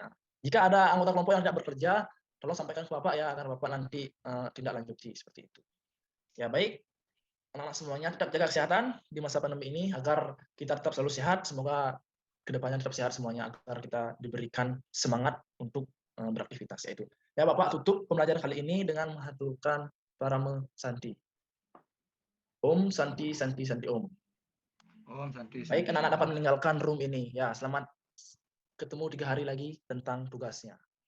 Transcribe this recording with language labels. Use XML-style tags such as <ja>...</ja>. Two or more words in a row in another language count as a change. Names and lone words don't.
<id>Jika ada anggota kelompok yang tidak bekerja, tolong sampaikan ke Bapak ya, agar Bapak nanti tindak lanjuti seperti itu. Ya, baik, anak-anak semuanya tetap jaga kesehatan di masa pandemi ini, agar kita tetap selalu sehat. Semoga kedepannya tetap sehat semuanya, agar kita diberikan semangat untuk beraktivitas. Yaitu ya, Bapak tutup pembelajaran kali ini dengan menghaturkan Parama Santi.</id> <sa>Om Santi Santi Santi Om. Om Santi.</sa> <id>Baik, anak-anak dapat meninggalkan room ini. Ya, selamat ketemu 3 hari lagi tentang tugasnya.</id>